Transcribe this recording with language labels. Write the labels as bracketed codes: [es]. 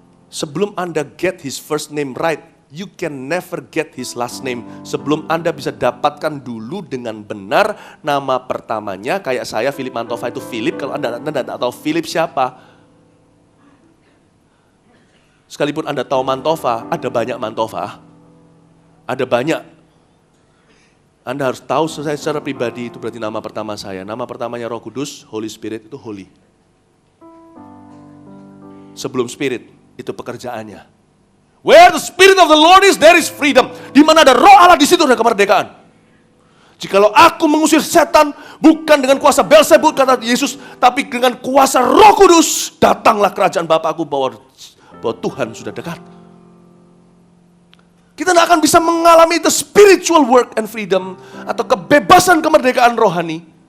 [id] Sebelum Anda [en] get his first name right, you can never get his last name. [id] Sebelum Anda bisa dapatkan dulu dengan benar nama pertamanya, kayak saya, Philip Mantova itu Philip. Kalau Anda tidak tahu Philip siapa, sekalipun Anda tahu Mantova, ada banyak Mantova. Ada banyak. Anda harus tahu saya secara pribadi, itu berarti nama pertama saya. Nama pertamanya Roh Kudus, Holy Spirit itu Holy. Sebelum Spirit, itu pekerjaannya. [en] Where the Spirit of the Lord is, there is freedom. [id] Di mana ada Roh Allah, di situ ada kemerdekaan. Jikalau aku mengusir setan, bukan dengan kuasa Beelzebub, kata Yesus, tapi dengan kuasa Roh Kudus, datanglah kerajaan Bapakku, bahwa Tuhan sudah dekat. Kita tidak akan bisa mengalami [en] the spiritual work and freedom, [id] atau kebebasan kemerdekaan rohani.